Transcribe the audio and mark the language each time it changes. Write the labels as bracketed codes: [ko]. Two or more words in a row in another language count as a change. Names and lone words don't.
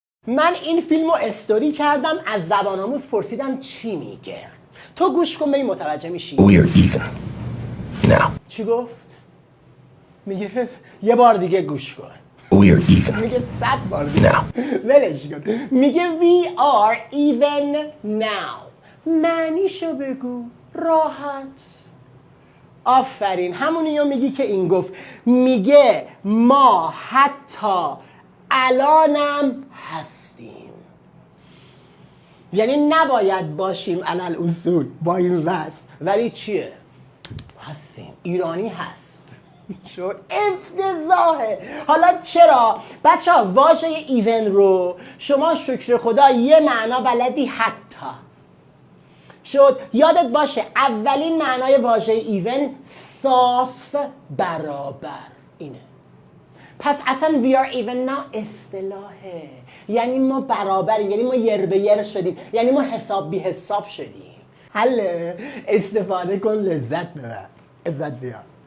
[fa] من این فیلم رو استوری کردم، از زبان آموز پرسیدم چی میگه. تو گوش کن ببین متوجه میشی. [en] We're even now. [fa] چی گفت؟ میگه یه بار دیگه گوش کن. [en] We're even [fa] میگه 100 بار دیگه. [en] now. [fa] ولش کن. میگه [en] we are even now. [fa] معنیشو بگو راحت. آفرین، همونیو میگی که این گفت. میگه ما حتی الانم هستیم. یعنی نباید باشیم علل اصول با این وضع، ولی چیه؟ هستیم. ایرانی هست. شد افتضاحه. حالا چرا؟ بچه ها واژه ایون رو شما شکر خدا یه معنا بلدی حتی. شد یادت باشه اولین معنای واژه ایون صاف برابر اینه. پس اصلا [en] we are even now [fa] اصطلاحه، یعنی ما برابریم، یعنی ما یر به یر شدیم، یعنی ما حساب بی حساب شدیم. حله استفاده کن، لذت ببر. عزت زیاد.